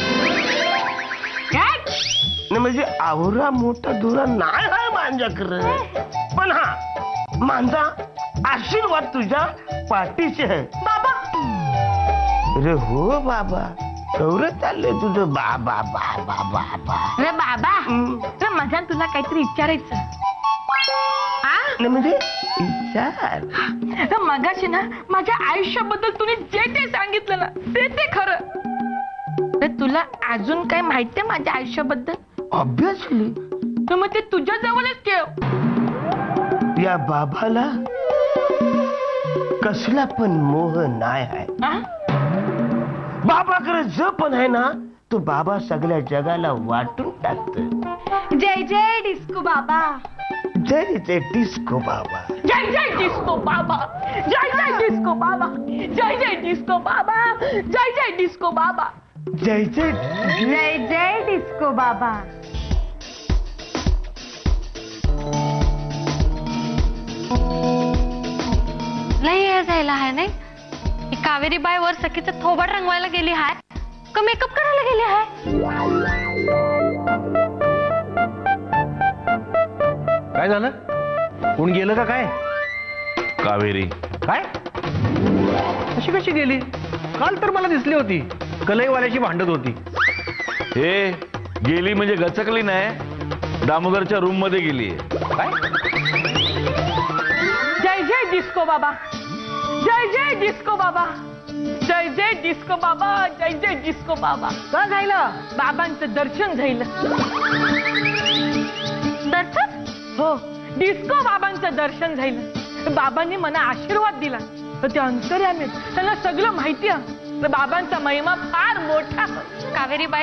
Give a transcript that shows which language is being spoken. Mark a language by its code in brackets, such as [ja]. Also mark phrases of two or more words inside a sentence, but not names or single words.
[mr] नाही म्हणजे आवरा मोठा दुरा नाही आहे माझ्याकडे. पण हा माझा आशीर्वाद तुझ्या पाठीशी आहे बाबा. अरे हो बाबा कौर चाललंय तुझं. बाबा बाबा बाबा. रे बाबा रे माझ्या तुला काहीतरी विचारायचं. नाही म्हणजे विचार. तर मगाशी ना माझ्या आयुष्याबद्दल तुम्ही जे ते सांगितलं ना ते खरं. तर तुला अजून काय माहितीये माझ्या आयुष्याबद्दल? ऑब्विसली. तर मग ते तुझ्या जवळच ठेव. या बाबाला कसला पण मोह नाही आहे. बाबाकडे जो पण आहे ना तो बाबा सगळ्या जगाला वाटून टाकत. जय जय डिस्को बाबा. जय जय डिस्को बाबा. जय जय डिस्को बाबा. जय जय डिस्को बाबा. जय जय डिस्को बाबा. जय जय डिस्को बाबा. जय जय जय जय डिस्को बाबा. लई हे जायला आहे नाही. ही कावेरी बाई वर सखीचं थोबाड रंगवायला गेली आहे का मेकअप करायला गेली आहे? काय झालं? कोण गेलं का काय? कावेरी काय अशी कशी गेली? काल तर मला दिसली होती कलईवाल्याची भांडत होती. हे गेली म्हणजे गचकली नाही. दामोदरच्या रूम मध्ये गेली. काय? जय जय डिस्को बाबा. जय जय डिस्को बाबा. जय जय डिस्को बाबा. जय जय डिस्को बाबा. का झालं? बाबांचं दर्शन झालं. दर्शन? हो डिस्को बाबांचं दर्शन झालं. बाबांनी मला आशीर्वाद दिला. तर ते अंतर्यामी त्यांना सगळं माहिती आहे. तर बाबांचा महिमा फार मोठा. कावेरी बाई